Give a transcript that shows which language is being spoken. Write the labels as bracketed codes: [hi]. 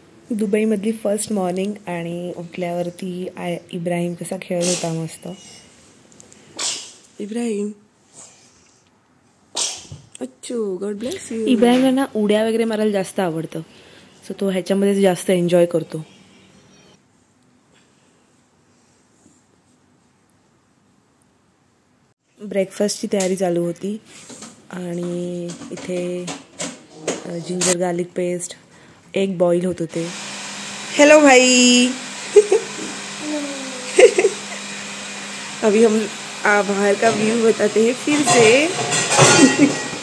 [mr] दुबईमधली first morning आणि उठल्यावरती इब्राहिम कसा खेळत होता मस्त. [en] इब्राहिम अच्छो God bless you. [mr] इब्राहिमला ना उड्या वगैरे मारायला जास्त आवडतं, सो तो ह्याच्यामध्ये जास्त एन्जॉय करतो. ब्रेकफास्टची तयारी चालू होती आणि इथे ginger garlic paste, egg boil होत होते. [hi] हेलो भाई. अभी हम बाहर का व्यू बताते हैं फिर से.